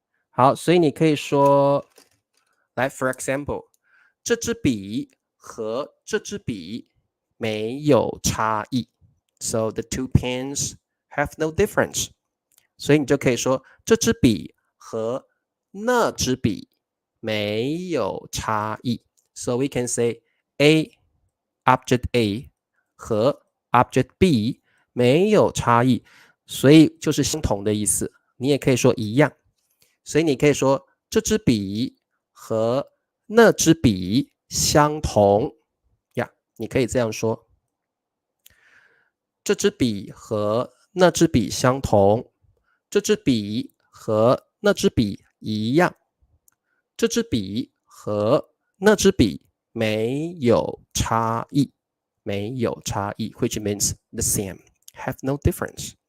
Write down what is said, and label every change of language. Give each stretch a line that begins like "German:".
Chinese: 好，所以你可以说，来 ，
English: for example，
Chinese: 这支笔和这支笔没有差异 ，
English: so the two pens have no difference。
Chinese: 所以你就可以说，这支笔和那支笔没有差异。
English: So we can say object A
Chinese: 和 object B 没有差异，所以就是相同的意思。你也可以说一样，所以你可以说这支笔和那支笔相同呀，你可以这样说。这支笔和那支笔相同，这支笔和那支笔一样，这支笔和那支笔没有差异，没有差异 ，
English: which means the same, have no difference。